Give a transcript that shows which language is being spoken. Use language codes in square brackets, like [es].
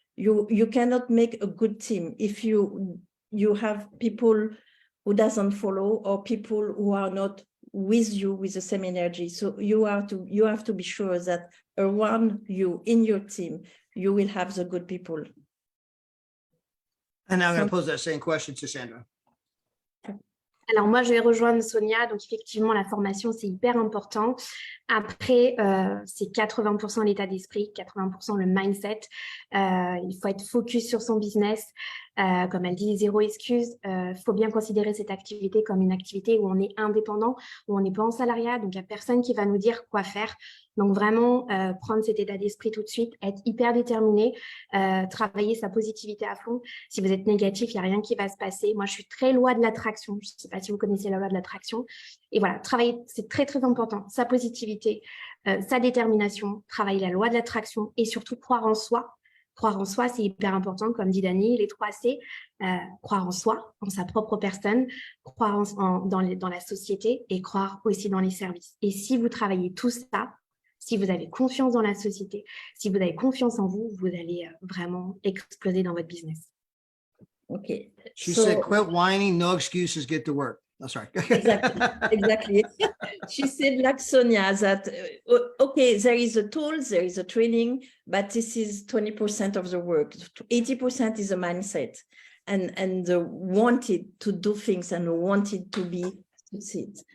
[en] You cannot make a good team if you have people who doesn't follow or people who are not with you with the same energy. So you have to be sure that around you in your team, you will have the good people. And now I'm going to pose that same question to Sandra. [fr] Alors moi, je vais rejoindre Sonia. Donc effectivement, la formation, c'est hyper important. Après, c'est 80% l'état d'esprit, 80% le mindset. Il faut être focus sur son business. Comme elle dit, zéro excuse. Faut bien considérer cette activité comme une activité où on est indépendant, où on n'est pas en salariat, donc il n'y a personne qui va nous dire quoi faire. Donc vraiment, prendre cet état d'esprit tout de suite, être hyper déterminé, travailler sa positivité à fond. Si vous êtes négatif, il n'y a rien qui va se passer. Moi, je suis très loi de l'attraction. Je ne sais pas si vous connaissez la loi de l'attraction. Et voilà, travailler, c'est très, très important. Sa positivité, sa détermination, travailler la loi de l'attraction et surtout croire en soi. Croire en soi, c'est hyper important, comme dit Dani, les 3 C. Croire en soi, en sa propre personne, croire dans la société et croire aussi dans les services. Et si vous travaillez tout ça, si vous avez confiance dans la société, si vous avez confiance en vous, vous allez vraiment exploser dans votre business. [en] Okay. She So- said, quit whining, no excuses, get to work. Oh, sorry. Exactly. She said, like Sonia, that, okay, there is a tool, there is a training, but this is 20% of the work. 80% is a mindset and the wanted to do things and wanted to be succeed.